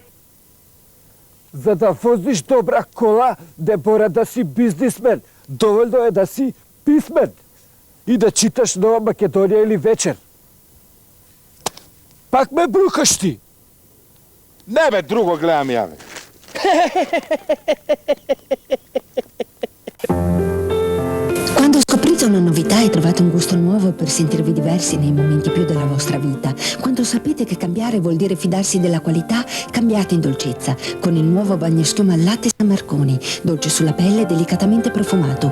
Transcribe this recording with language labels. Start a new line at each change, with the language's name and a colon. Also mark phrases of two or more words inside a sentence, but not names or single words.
Macedonian: За да возиш добра кола, не мора да си бизнисмен. Доволно е да си писмен и да читаш Нова Македонија или вечер. Пак ме брукаш ти. Не бе, друго гледам ја бе.
Italian: Quando scoprite una novità e trovate un gusto nuovo per sentirvi diversi nei momenti più della vostra vita, quando sapete che cambiare vuol dire fidarsi della qualità, cambiate in dolcezza con il nuovo bagnoschiuma al latte San Marconi, dolce sulla pelle e delicatamente profumato.